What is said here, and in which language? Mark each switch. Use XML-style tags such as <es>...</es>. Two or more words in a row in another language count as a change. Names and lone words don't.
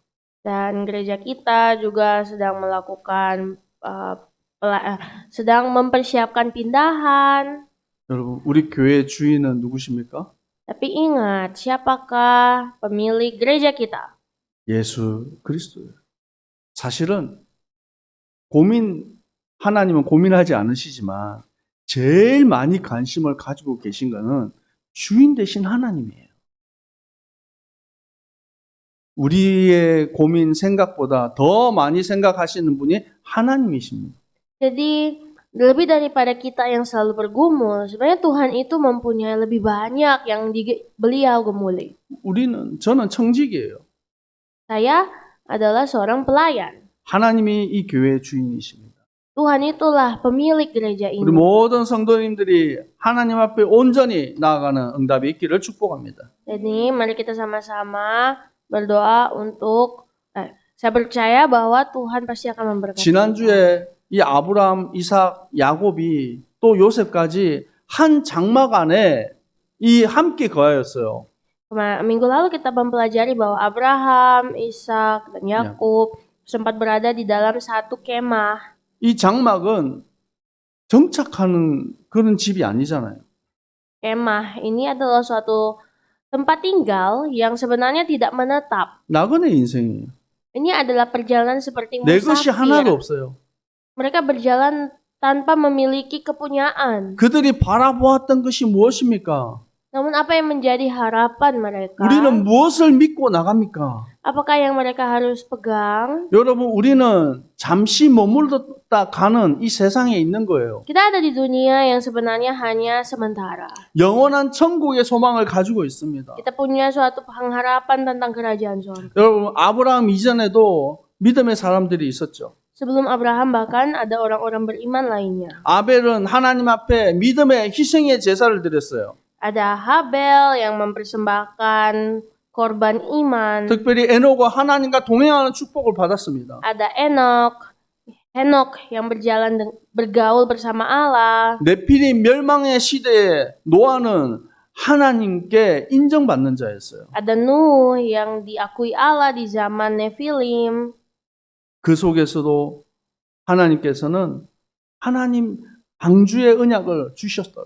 <id>Dan gereja kita juga sedang melakukan sedang mempersiapkan pindahan.</id> <ko>여러분, 우리 교회의 주인은 누구십니까?</ko> <id>Tapi ingat, siapakah pemilik gereja kita?</id> <ko>예수 그리스도예요. 사실은 하나님은 고민하지 않으시지만 제일 많이 관심을 가지고 계신 거는 주인 되신 하나님이에요. 우리의 고민 생각보다 더 많이 생각하시는 분이 하나님이십니다.</ko> <id>Jadi, lebih daripada kita yang selalu bergumul, sebenarnya Tuhan itu mempunyai lebih banyak yang beliau gemuli.</id> <ko>저는 청직이에요.</ko> <id>Saya adalah seorang pelayan.</id> <ko>하나님이 이 교회의 주인이십니다.</ko> <id>Tuhan itulah pemilik gereja</id> <ko>우리</ko> <id>ini.</id> <ko>모든 성도님들이 하나님 앞에 온전히 나아가는 응답이 있기를 축복합니다.</ko> <id>Jadi, mari kita sama-sama berdoa untuk saya percaya bahwa Tuhan pasti akan memberkati.</id> <ko>지난주에 이 아브라함, 이삭, 야곱이 또 요셉까지 한 장막 안에 이 함께 거하였어요.</ko> <id>Minggu lalu kita mempelajari bahwa Abraham, Ishak, dan Yakub sempat berada di dalam satu kemah.</id> <ko>이 장막은 정착하는 그런 집이 아니잖아요.</ko> <id>Kemah ini adalah suatu tempat tinggal yang sebenarnya tidak menetap.</id> <ko>나그네 인생이에요.</ko> <id>Ini adalah perjalanan seperti</id> <ko>내 것이 하나도</ko> <id>musafir.</id> <ko>없어요.</ko> <id>Mereka berjalan tanpa memiliki kepunyaan.</id> <ko>그들이 바라보았던 것이 무엇입니까?</ko> <id>Namun apa yang menjadi harapan mereka?</id> <ko>우리는 무엇을 믿고 나갑니까?</ko> <id>Apakah yang mereka harus pegang?</id> <ko>여러분, 우리는 잠시 머물렀다 가는 이 세상에 있는 거예요.</ko> <id>Kita ada di dunia yang sebenarnya hanya sementara.</id> <ko>영원한 천국의 소망을 가지고 있습니다.</ko> <id>Kita punya suatu pengharapan tentang kerajaan surga.</id> <ko>여러분, 아브라함 이전에도 믿음의 사람들이 있었죠.</ko> <id>Sebelum Abraham bahkan ada orang-orang beriman lainnya.</id> <ko>아벨은 하나님 앞에 믿음의 희생의 제사를 드렸어요.</ko> <id>Ada Habel yang mempersembahkan korban iman.</id> <ko>특별히 에녹과 하나님과 동행하는 축복을 받았습니다.</ko> <id>Ada Henok yang bergaul bersama Allah.</id> <ko>네피림 멸망의 시대에 노아는 하나님께 인정받는 자였어요.</ko> <id>Ada Nuh yang diakui Allah di zaman Nephilim.</id> <ko>그 속에서도 하나님께서는 하나님 방주의 언약을 주셨어요.</ko>